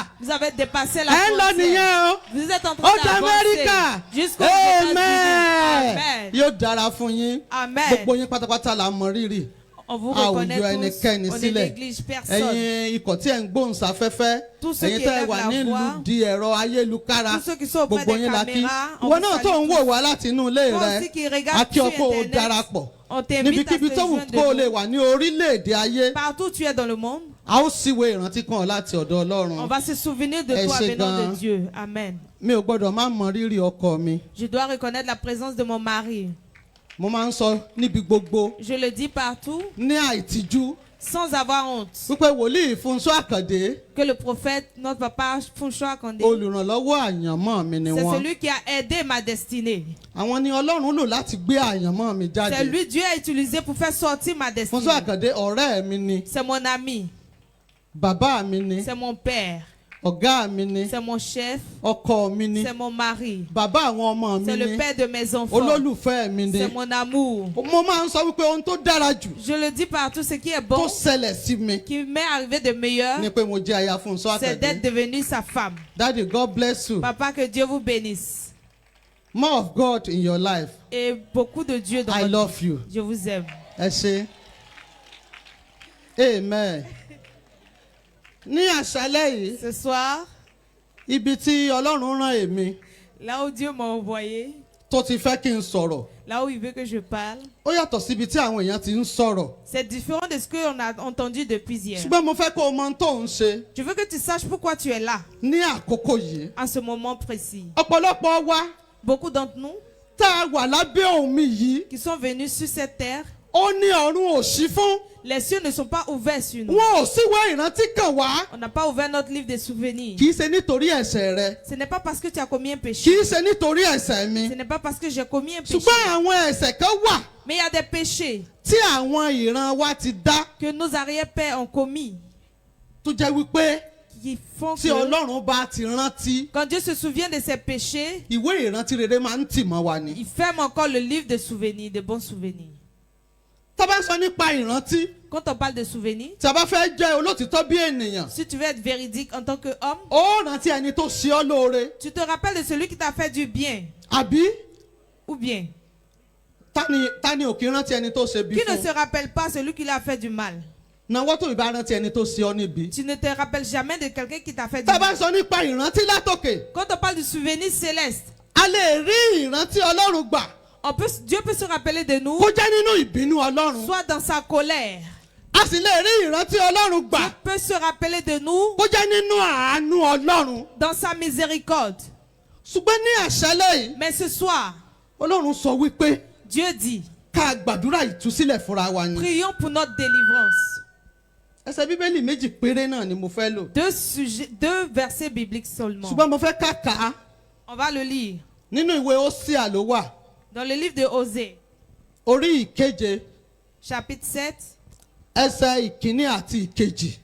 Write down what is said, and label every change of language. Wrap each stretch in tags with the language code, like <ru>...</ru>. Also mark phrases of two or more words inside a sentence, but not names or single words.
<fr>Vous avez dépassé la</fr> <yo>Ẹ ń lọ</yo> <fr>frontière.</fr> <yo>nìyẹn o.</yo> <fr>Vous êtes en</fr> <yo>Ó</yo> <fr>train</fr> <yo>d'Amẹ́ríkà.</yo> <fr>d'avancer jusqu'aux États-Unis.</fr> <yo>Amen. Amen. Yóò dára fún yín. Amen. Gbogbo yín pátápátá la mọ rírì.</yo> <fr>On vous</fr> <yo>A ò</yo> <fr>reconnaît</fr> <yo>yọ</yo> <fr>tous.</fr> <yo>ẹnikẹ́ni</yo> <fr>On ne</fr> <yo>sílẹ̀.</yo> <fr>néglige personne.</fr> <yo>Ẹ̀yin ikọ̀ tí ẹ̀ ń gbóhùnsáfẹ́fẹ́.</yo> <fr>Tous ceux</fr> <yo>Ẹ̀yin</yo> <fr>qui</fr> <yo>tẹ́ ẹ</yo> <fr>élèvent</fr> <yo>wà</yo> <fr>la</fr> <yo>nílùú</yo> <fr>voix.</fr> <yo>di ẹ̀rọ ayélujára.</yo> <fr>Tous ceux qui sont auprès</fr> <yo>Gbogbo</yo> <fr>des</fr> <yo>yín la kí.</yo> <fr>caméras, on</fr> <yo>Ìwọ</yo> <fr>vous</fr> <yo>náà tó</yo> <fr>salue</fr> <yo>ń wò wá láti inú ilé</yo> <fr>Toi</fr> <yo>rẹ.</yo> <fr>aussi qui regarde</fr> <yo>A kí</yo> <fr>sur</fr> <yo>ọ kó o</yo> <fr>Internet,</fr> <yo>darapọ̀.</yo> <fr>on t'invite à</fr> <yo>Níbikíbi</yo> <fr>te</fr> <yo>tó wù</yo> <fr>joindre</fr> <yo>kó o</yo> <fr>de</fr> <yo>lè</yo> <fr>nous.</fr> <yo>wà ní orílẹ̀-èdè ayé.</yo> <fr>Partout où tu es dans le monde,</fr> <yo>A ó síwèé ìrántí kan láti ọ̀dọ̀</yo> <fr>on</fr> <yo>Ọlọ́run.</yo> <fr>va se souvenir de Eh, toi c'est venant grand. de Dieu.</fr> <yo>Amen. Mi ò gbọ́dọ̀ má mọ rírì ọkọ mi.</yo> <fr>Je dois reconnaître la présence de mon mari.</fr> <yo>Mo máa ń sọ níbi gbogbo</yo> <fr>Je le dis partout,</fr> <yo>ní àìtìjú</yo> <fr>sans avoir honte,</fr> <yo>wípé wòlíì Fúnṣọ́ Àkàndé</yo> <fr>que le prophète, notre papa Funsho Akande,</fr> <yo>olùrànlọ́wọ́ àyànmọ́ mi ni</yo> <fr>c'est</fr> <yo>wọ́n.</yo> <fr>celui qui a aidé ma destinée.</fr> <yo>Àwọn ni Ọlọ́run lò láti gbé àyànmọ́ mi</yo> <fr>C'est</fr> <yo>jáde.</yo> <fr>lui Dieu a utilisé pour faire sortir ma</fr> <yo>Fúnṣọ́</yo> <fr>destinée.</fr> <yo>Àkàndé ọ̀rẹ́ mi ni,</yo> <fr>C'est mon ami,</fr> <yo>bàbá mi ni,</yo> <fr>c'est mon père,</fr> <yo>ọ̀gá mi ni,</yo> <fr>c'est mon chef,</fr> <yo>ọkọ mi ni,</yo> <fr>c'est mon mari,</fr> <yo>bàbá àwọn ọmọ mi</yo> <fr>c'est le</fr> <yo>ni,</yo> <fr>père de mes enfants,</fr> <yo>olólùfẹ́ mi ni.</yo> <fr>c'est mon amour.</fr> <yo>Mo máa ń sọ wípé ohun tó dára jù</yo> <fr>Je le dis partout, ce qui est</fr> <yo>tó</yo> <fr>bon,</fr> <yo>ṣẹlẹ̀ sí mi</yo> <fr>qui m'est arrivé de meilleur,</fr> <yo>ni pé mo jẹ́ aya Fúnṣọ́</yo> <fr>c'est d'être</fr> <yo>Àkàndé.</yo> <fr>devenu sa femme.</fr> <en>Daddy, God bless you.</en> <fr>Papa, que Dieu vous bénisse.</fr> <en>More of God in your life.</en> <fr>Et beaucoup de Dieu dans</fr> <en>I</en> <fr>votre</fr> <en>love</en> <fr>vie.</fr> <en>you.</en> <fr>Je vous aime.</fr> <yo>Ẹ ṣé. Amen. Ní àṣálẹ́ yìí,</yo> <fr>Ce soir,</fr> <yo>ibi tí Ọlọ́run rán èmi</yo> <fr>là où Dieu m'a envoyé,</fr> <yo>tó ti fẹ́ kí n sọ̀rọ̀,</yo> <fr>là où il veut que je parle,</fr> <yo>ó yàtọ̀ síbi tí àwọn èèyàn ti ń sọ̀rọ̀.</yo> <fr>c'est différent de ce qu'on a entendu depuis hier.</fr> <yo>Ṣùgbọ́n mo fẹ́ kó o mọ ohun tó ń ṣe</yo> <fr>Je veux que tu saches pourquoi tu es là,</fr> <yo>ní àkókò yìí.</yo> <fr>en ce moment précis.</fr> <yo>Ọ̀pọ̀lọpọ̀ wa</yo> <fr>Beaucoup d'entre nous</fr> <yo>tá a wà lábẹ́ omi yìí,</yo> <fr>qui sont venus sur cette terre,</fr> <yo>ó ní ọ̀run ò ṣí fún.</yo> <fr>Les cieux ne sont pas ouverts sur nous.</fr> <yo>Wọn ò síwèé ìrántí kàn wá.</yo> <fr>On n'a pas ouvert notre livre des souvenirs.</fr> <yo>Kì í ṣe nítorí ẹ̀ṣẹ̀ rẹ.</yo> <fr>Ce n'est pas parce que tu as commis un</fr> <yo>Kì</yo> <fr>péché.</fr> <yo>í ṣe nítorí ẹ̀ṣẹ̀ mi.</yo> <fr>Ce n'est pas parce que j'ai commis un péché.</fr> <yo>Ṣùgbọ́n àwọn ẹ̀ṣẹ̀ kan wà</yo> <fr>Mais il y a des péchés</fr> <yo>tí àwọn ìran wa ti dá</yo> <fr>que nos arrière-pères ont commis</fr> <yo>tó jẹ́ wípé</yo> <fr>qui font</fr> <yo>tí</yo> <fr>que</fr> <yo>Ọlọ́run bá ti rántí,</yo> <fr>quand Dieu se souvient de ses péchés,</fr> <yo>ìwé ìrántí rere máa ń tì mọ́ wa ni.</yo> <fr>il ferme encore le livre de souvenirs, de bons souvenirs.</fr> <yo>Tá bá sọ nípa ìrántí,</yo> <fr>Quand on parle de souvenirs,</fr> <yo>tí a bá fẹ́ jẹ́ olótìtọ́ bí ènìyàn,</yo> <fr>si tu veux être véridique en tant qu'homme,</fr> <yo>ó rántí ẹni tó ṣe ọ́ lóore.</yo> <fr>tu te rappelles de celui qui t'a fait du bien.</fr> <yo>Àbí</yo> <fr>Ou bien,</fr> <yo>ta ni ò kí rántí ẹni tó ṣe bí</yo> <fr>qui ne</fr> <yo>fún?</yo> <fr>se rappelle pas celui qui l'a fait du mal.</fr> <yo>Nàwọ́ tó ìbá rántí ẹni tó ṣe ọ́ níbi.</yo> <fr>Tu ne te rappelles jamais de quelqu'un qui t'a fait du</fr> <yo>Tá bá</yo> <fr>mal.</fr> <yo>sọ nípa ìrántí látòkè,</yo> <fr>Quand on parle du souvenir céleste,</fr> <yo>a lè rí ìrántí Ọlọ́run gbà</yo> <fr>Dieu peut se rappeler de nous,</fr> <yo>kó jẹ́ nínú ìbínú Ọlọ́run.</yo> <fr>soit dans sa colère.</fr> <yo>A sì lè rí ìrántí Ọlọ́run gbà</yo> <fr>Dieu peut se rappeler de nous</fr> <yo>kó jẹ́ nínú àánú Ọlọ́run.</yo> <fr>dans sa miséricorde.</fr> <yo>Ṣùgbọ́n ní àṣálẹ́ yìí,</yo> <fr>Mais ce soir,</fr> <yo>Ọlọ́run sọ wípé</yo> <fr>Dieu dit,</fr> <yo>ká gbàdúrà ìtúsílẹ̀ fúnra wa ni.</yo> <fr>prions pour notre délivrance.</fr> <yo>Ẹsẹ̀ Bíbélì méjì péré náà ni mo fẹ́ lò.</yo> <fr>Deux versets bibliques seulement.</fr> <yo>Ṣùgbọ́n mo fẹ́ ká kà á</yo> <fr>On va le lire</fr> <yo>nínú ìwé Hósíà ló wà.</yo> <fr>dans le livre de Osée,</fr> <yo>Orí ìkeje,</yo> <fr>chapitre 7,</fr> <yo>ẹsẹ̀ ìkíní àti ìkejì.</yo>